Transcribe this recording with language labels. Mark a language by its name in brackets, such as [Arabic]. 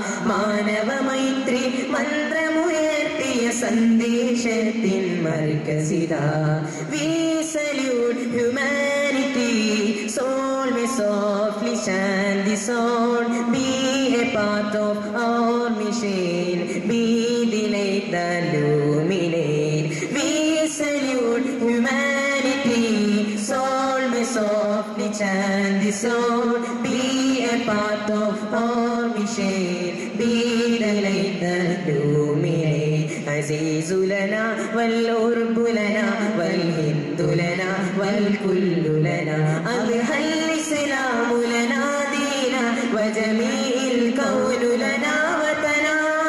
[Malayalam] മാനവ മൈത്രി മന്ത്രമുയർത്തിയ സന്ദേശത്തിൻ മർക്കസിതാ [English] We salute humanity, soul may softly chant the song, be a part of our mission, be the light that illuminate. We salute humanity, soul may softly chant the song, be a part of our mission, be the light that illuminate. [Arabic] عزيز لنا والعرب لنا والهند لنا والكل لنا أضحى الإسلام لنا دينا وجميع الكون لنا وطنا